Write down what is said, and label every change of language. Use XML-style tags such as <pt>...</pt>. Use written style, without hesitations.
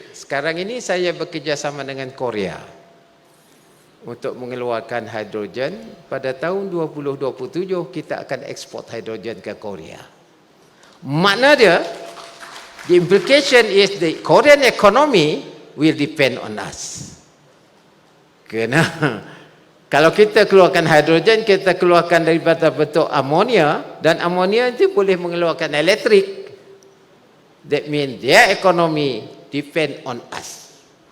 <ms>Sekarang ini saya bekerjasama dengan Korea untuk mengeluarkan hidrogen. Pada tahun 2027 kita akan ekspor hidrogen ke Korea. Makna dia,</ms> <en>the implication is the Korean economy will depend on us.</en> <ms>Kerana Kalau kita keluarkan hidrogen, kita keluarkan daripada bentuk amonia, dan amonia itu boleh mengeluarkan elektrik.</ms> <en>That means their economy depend on us.</en>